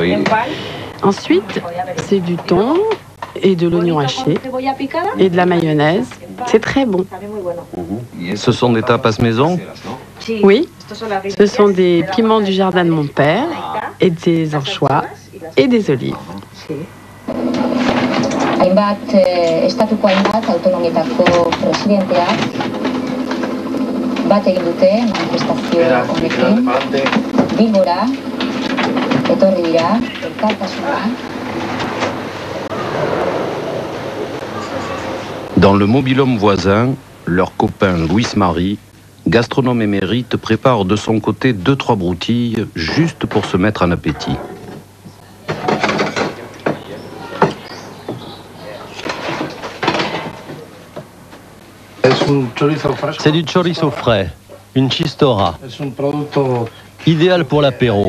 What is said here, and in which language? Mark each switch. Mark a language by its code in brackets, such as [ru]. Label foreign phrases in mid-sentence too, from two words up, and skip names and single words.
[fr] Ensuite, c'est du thon et de l'oignon haché et de la mayonnaise. C'est très bon. Ce sont des tapas maison? Oui, ce sont des piments du jardin de mon père et des anchois et des olives. [eu] Estatuko hainbat autonomietako presidenteak bat egin dute manifestazio horrekin Bilbora etorri dira elkartasuna. [fr] Dans le mobil-home voisin, leur copain Louis-Marie, gastronome émérite, prépare de son côté 2-3 broutilles juste pour se mettre en appétit. C'est du chorizo frais, une chistora, idéal pour l'apéro.